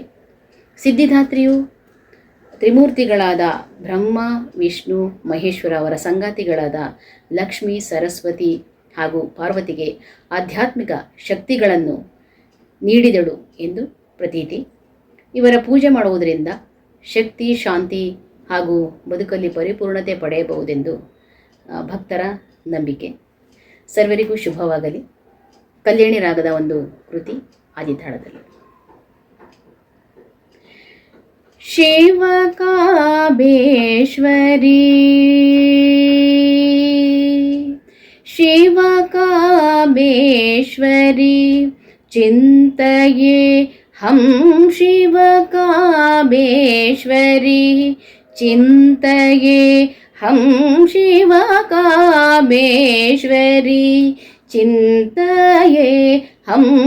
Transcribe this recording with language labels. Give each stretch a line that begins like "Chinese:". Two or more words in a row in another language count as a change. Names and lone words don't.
Kannada: ಸಿದ್ಧಿದಾತ್ರಿಯು ತ್ರಿಮೂರ್ತಿಗಳಾದ ಬ್ರಹ್ಮ, ವಿಷ್ಣು, ಮಹೇಶ್ವರ ಅವರ ಸಂಗಾತಿಗಳಾದ ಲಕ್ಷ್ಮೀ, ಸರಸ್ವತಿ ಹಾಗೂ ಪಾರ್ವತಿಗೆ ಆಧ್ಯಾತ್ಮಿಕ ಶಕ್ತಿಗಳನ್ನು ನೀಡಿದಳು ಎಂದು ಪ್ರತೀತಿ. ಇವರ ಪೂಜೆ ಮಾಡುವುದರಿಂದ ಶಕ್ತಿ, ಶಾಂತಿ ಹಾಗೂ ಬದುಕಲ್ಲಿ ಪರಿಪೂರ್ಣತೆ ಪಡೆಯಬಹುದೆಂದು ಭಕ್ತರ ನಂಬಿಕೆ. ಸರ್ವರಿಗೂ ಶುಭವಾಗಲಿ. ಕಲ್ಯಾಣಿ ರಾಗದ ಒಂದು ಕೃತಿ ಆದಿತಾಳದಲ್ಲಿ.
Sanskrit: ಶಿವಕಾಬೇಶ್ವರಿ ಶಿವಕಾಬೇಶ್ವರಿ ಚಿಂತಯೇ ಹಂ ಶಿವಕಾಬೇಶ್ವರಿ ಚಿಂತಯೇ ಹಂ ಶಿವಕಾಬೇಶ್ವರಿ ಚಿಂತಯೇ ಹಂ